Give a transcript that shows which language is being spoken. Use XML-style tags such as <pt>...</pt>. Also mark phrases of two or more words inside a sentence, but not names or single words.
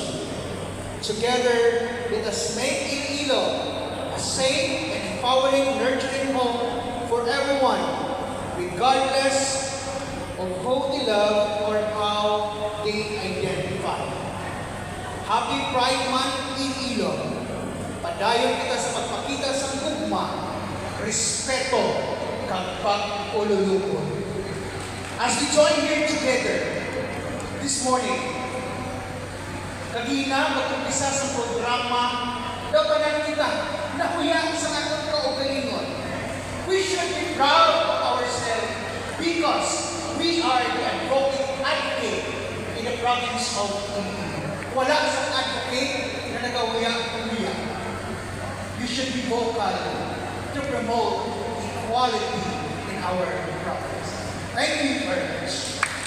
<en>Together, let us make Iloilo a safe and empowering, nurturing home for everyone, regardless of who they love or how they identify. Happy Pride Month, Iloilo!</en> <hil>Padayon kita sa pagpakita sa gugma, respeto, kag pag-ululupon.</hil> <en>As we join here together this morning,</en> <hil>kagina mag-umpisa sa programa, dapat kita nakuya sa atong kaugalingon.</hil> <en>We should be proud of ourselves because we are the advocate in the province of Iloilo.</en> <hil>Wala sa advocate na nagawiya-uwiya.</hil> <en>You should be vocal to promote equality in our province. Thank you very much.</en>